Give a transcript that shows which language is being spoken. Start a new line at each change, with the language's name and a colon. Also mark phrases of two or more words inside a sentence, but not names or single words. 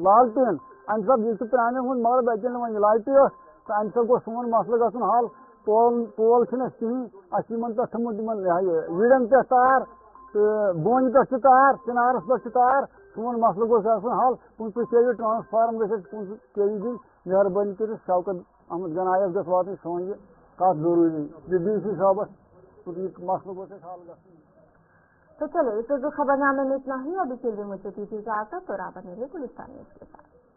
Kashmiri: لالٹیٖن امہِ سب یہِ چھُ پرٛانٮ۪ن ہُنٛد مگر بچن نہٕ وۄنۍ لایٹٕے ٲس تہٕ امہِ سب گوٚژھ سون مسلہٕ گژھُن حل پول چھُنہٕ اَسہِ کِہیٖنۍ اَسہِ چھُ یِمن پٮ۪ٹھ تھوٚمُت یِمن وِڈٮ۪ن پٮ۪ٹھ تار تہٕ بونہِ پٮ۪ٹھ چھِ تار چِنارس پٮ۪ٹھ چھِ تار سون مسلہٕ گوٚژھ آسُن حل 25 kV ٹرانسفارم گژھِ اَسہِ 25 kV دِنۍ مہربٲنی کٔرِتھ شوکت احمد گنایس گژھِ واتٕنۍ سون یہِ کتھ ضروٗری یہِ ڈی سی صٲبس یہ مسئلہ گوٚژھ اَسہِ حل گژھُن.
Urdu: تو چلے اس خبر نامے میں اتنا ہی. ابھی کے لیے مجھے دیجیے اجازت اور آپ بنے رہیے گلستان نیوز کے ساتھ.